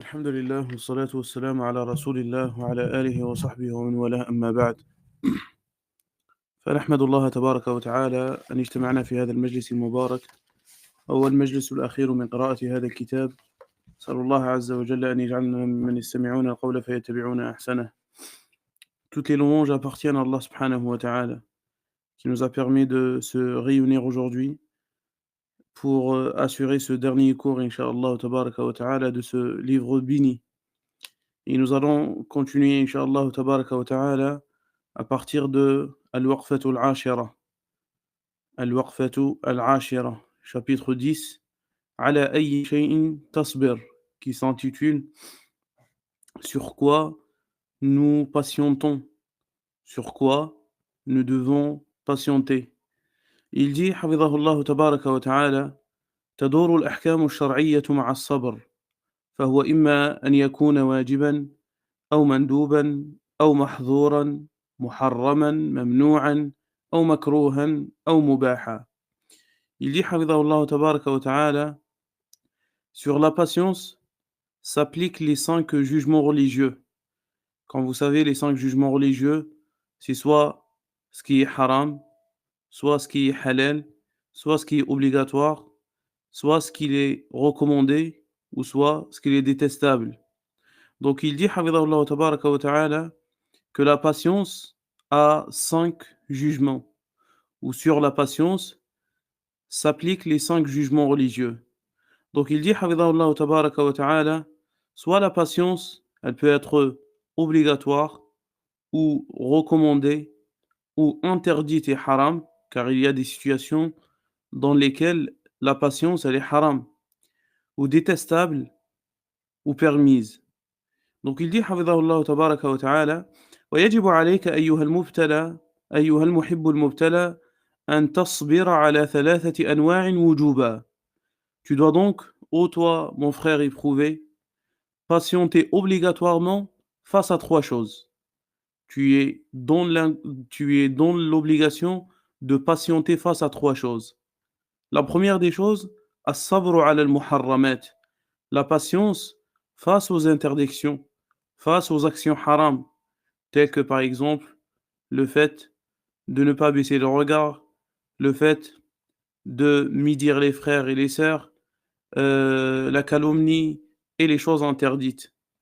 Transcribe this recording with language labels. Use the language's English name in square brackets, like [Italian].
[Arabic] الحمد لله والصلاة والسلام على رسول الله وعلى آله وصحبه ومن والاه أما بعد فنحمد الله تبارك وتعالى أن اجتمعنا في هذا المجلس المبارك هو المجلس الأخير من قراءة هذا الكتاب. أسأل الله عز وجل أن يجعلنا ممن يستمعون القول فيتبعون أحسنه. [French] Toutes les louanges appartiennent à Allah subhanahu wa ta'ala qui nous a permis de se réunir aujourd'hui pour assurer ce dernier cours, incha'Allah tabaraka wa ta'ala, de ce livre béni. Et nous allons continuer, incha'Allah tabaraka wa ta'ala, à partir de Al-Waqfatu al-Ashira. Al-Waqfatu al-Ashira, chapitre 10, [Arabic] Ala ayyi shay'in tasbir, [French] qui s'intitule Sur quoi nous patientons, sur quoi nous devons patienter. Il dit, [Arabic] Hafidhahullah tabaraka wa ta'ala, تدور الأحكام الشرعية مع الصبر فهو إما أن يكون واجبا أو مندوبا أو محظورا محرما ممنوعا أو مكروها أو مباحا. [French] Il dit Hafidhahullah tabaraka wa ta'ala, sur la patience s'appliquent les 5 jugements religieux. Quand vous savez les 5 jugements religieux, c'est soit ce qui est haram, soit ce qui est halal, soit ce qui est obligatoire, soit ce qui est recommandé, ou soit ce qui est détestable. Donc il dit Hafidhahullah tabaraka wa ta'ala que la patience a 5 jugements, ou sur la patience s'appliquent les 5 jugements religieux. Donc il dit Hafidhahullah tabaraka wa ta'ala, soit la patience, elle peut être obligatoire ou recommandée ou interdite et haram, car il y a des situations dans lesquelles la patience elle est haram, ou détestable ou permise. Donc il dit [Arabic] Hafidhahullah tabaraka wa ta'ala, ويجب عليك أيها المبتلى أيها المحب المبتلى أن تصبر على 3 أنواع وجوبا. [French] Tu dois donc, ô toi, mon frère éprouvé, patienter obligatoirement face à 3 choses. Tu es dans l'obligation de patienter face à 3 choses. La première des choses, [Arabic] as-sabru ala al-muharramat, [French] la patience face aux interdictions, face aux actions haram, telles que par exemple le fait de ne pas baisser le regard, le fait de médire les frères et les sœurs, la calomnie et les choses interdites.